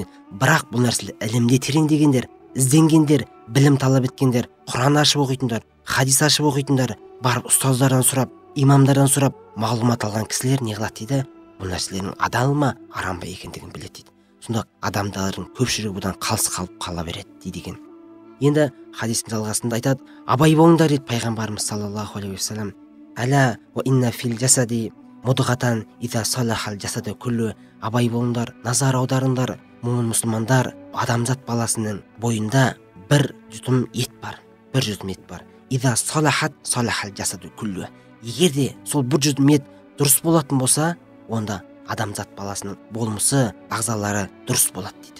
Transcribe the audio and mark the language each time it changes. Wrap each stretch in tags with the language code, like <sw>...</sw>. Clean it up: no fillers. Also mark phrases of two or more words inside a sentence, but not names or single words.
<kk>Бірақ бұл нәрселер ілімде тереңдегендер, ізденгендер, білім талап еткендер, Құран ашып оқитындар, хадис ашып оқитындар, барып ұстаздардан сұрап, имамдардан сұрап, мағлұмат алған кісілер не қылады дейді? Бұл нәрселердің адал ма, арам ба екендігін біледі дейді. Сонда адамдардың көпшілігі бұдан қалыс қалып қала береді дейді екен. Енді хадистің жалғасында айтады, абай болыңдар дейді пайғамбарымыз</kk> <ar>صلى الله عليه وسلم. ألا وإن في الجسد مضغة إذا صلح الجسد كله.</ar> <kk>Абай болыңдар, назар аударыңдар, момын мұсылмандар, адамзат баласының бойында бір жұтым ет бар, бір жұтым ет бар.</kk> <ar>إذا صلحت صلح الجسد كله.</ar> <kk>Егер де сол бір жұтым ет дұрыс болатын болса, онда адамзат баласының болмысы, ағзалары дұрыс болады дейді.</kk>